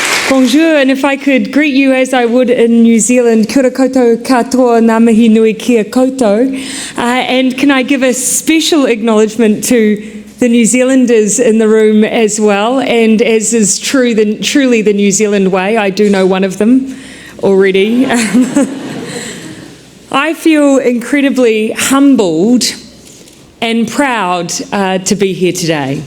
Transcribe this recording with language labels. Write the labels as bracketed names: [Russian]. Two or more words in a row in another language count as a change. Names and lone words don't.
[English] Bonjour, and if I could greet you as I would in New Zealand, [Māori] kia ora koutou katoa, ngā mihi nui kia koutou. [English] And can I give a special acknowledgement to the New Zealanders in the room as well, and as is truly the New Zealand way, I do know one of them already. I feel incredibly humbled and proud to be here today.